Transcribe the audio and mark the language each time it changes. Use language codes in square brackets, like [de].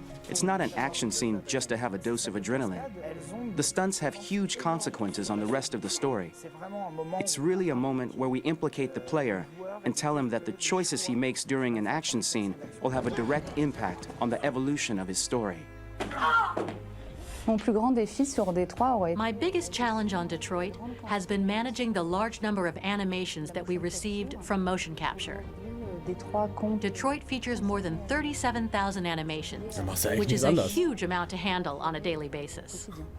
[en] It's not an action scene just to have a dose of adrenaline. The stunts have huge consequences on the rest of the story. It's really a moment where we implicate the player and tell him that the choices he makes during an action scene will have a direct impact on the evolution of his story. [fr] Mon plus grand défi sur Détroit aurait été... [en] My biggest challenge on Detroit has been managing the large number of animations that we received from motion capture. Detroit features more than 37,000 animations, which is a huge amount to handle on a daily basis.